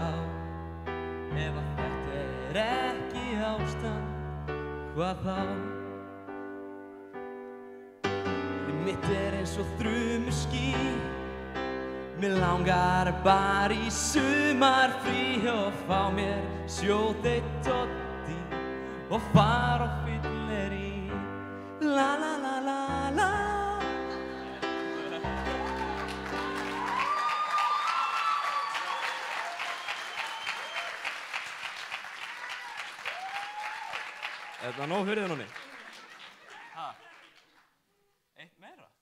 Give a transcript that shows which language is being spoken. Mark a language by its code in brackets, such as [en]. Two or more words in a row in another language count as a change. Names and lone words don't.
[is] Ef að þetta er ekki ástand, hvað þá? Mitt er eins og þrumuský, mig langar bara í sumarfrí og fá mér sjóðeitt Doddi og fara á fyllerí. La la la la la. Er það nóg fyrir þið núni? Ha? Eitt meira?